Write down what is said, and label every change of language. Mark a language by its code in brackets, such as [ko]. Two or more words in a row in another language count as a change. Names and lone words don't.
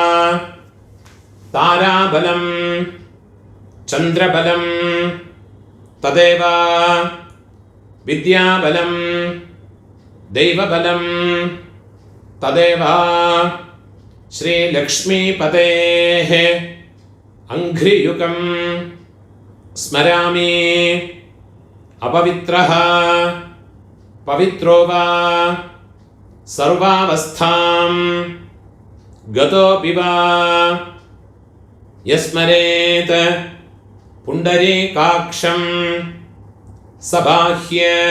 [sa] ताराबलं चन्द्रबलं तदेव विद्याबलं दैवबलं तदेव श्रीलक्ष्मीपतेः अङ्घ्रियुगं स्मरामि. अपवित्रः पवित्रो वा सर्वावस्थां गतोऽपि वा यस्मरेत् पुण्डरीकाक्षं सबाह्य